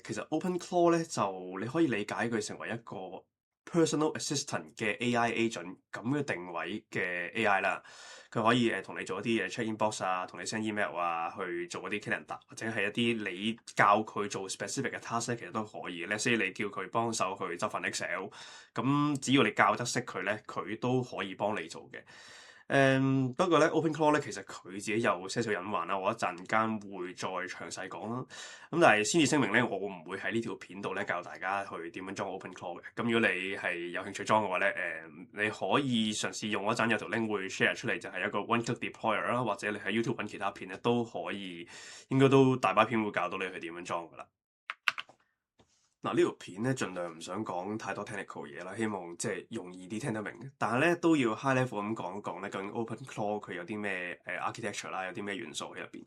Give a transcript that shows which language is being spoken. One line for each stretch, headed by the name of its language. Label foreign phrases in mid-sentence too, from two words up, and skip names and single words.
Cantonese: 其實 OpenClaw 咧就你可以理解佢成為一個
English: personal assistant
Cantonese: 嘅
English: AI agent
Cantonese: 咁嘅定位嘅 AI 啦。佢可以同你做一啲嘢
English: check inbox
Cantonese: 啊，同你
English: send email
Cantonese: 啊，去做一啲 calendar 或者係一啲你教佢做 specific 嘅 task 咧，其實都可以嘅。
English: Let's say
Cantonese: 你叫佢幫手去執份 Excel，咁只要你教得識佢咧，佢都可以幫你做嘅。不過咧 OpenClaw 咧其實佢自己有些少隱患啦，我一陣間會再詳細講啦。咁但係先至聲明咧，我唔會喺呢條片度咧教大家去點樣裝 OpenClaw 嘅。咁如果你係有興趣裝嘅話咧，你可以嘗試用嗰陣有條 link 會 share 出嚟，就係一個
English: one click deployer
Cantonese: 啦，或者你喺 YouTube 揾其他片咧都可以，應該都大把片會教到你去點樣裝噶啦。嗱，呢條片咧盡量唔想講太多 technical 嘢啦，希望即係容易啲聽得明。但係咧都要
English: high level
Cantonese: 咁講一講咧，究竟 OpenClaw 佢有啲咩architecture 啦，有啲咩元素喺入邊。